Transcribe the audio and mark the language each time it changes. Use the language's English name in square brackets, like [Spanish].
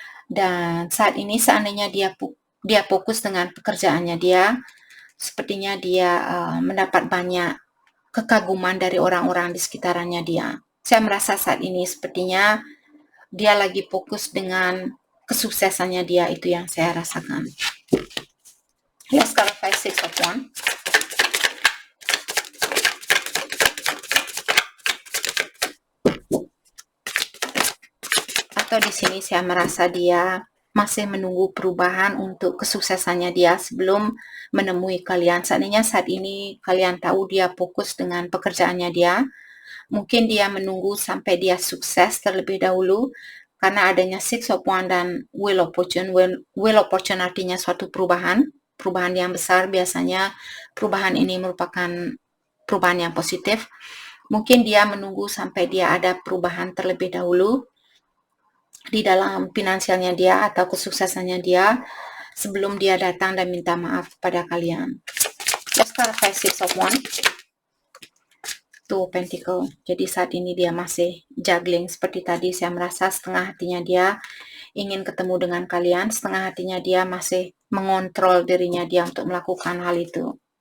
[Indonesian] Dan saat ini seandainya dia fokus dengan pekerjaannya dia, sepertinya dia mendapat banyak kekaguman dari orang-orang di sekitarannya dia. Saya merasa saat ini sepertinya dia lagi fokus dengan kesuksesannya dia, itu yang saya rasakan. [English] Let's clarify Six of Wands. [Indonesian] Atau di sini saya merasa dia masih menunggu perubahan untuk kesuksesannya dia sebelum menemui kalian. Seandainya saat ini kalian tahu dia fokus dengan pekerjaannya dia, mungkin dia menunggu sampai dia sukses terlebih dahulu, karena adanya Six of Wands dan Wheel of Fortune. Wheel of Fortune artinya suatu perubahan yang besar. Biasanya perubahan ini merupakan perubahan yang positif. Mungkin dia menunggu sampai dia ada perubahan terlebih dahulu di dalam finansialnya dia atau kesuksesannya dia sebelum dia datang dan minta maaf kepada kalian. [English] Let's clarify Six of Wands. Two Pentacle. [Indonesian] Jadi saat ini dia masih juggling. Seperti tadi saya merasa setengah hatinya dia ingin ketemu dengan kalian, setengah hatinya dia masih mengontrol dirinya dia untuk melakukan hal itu.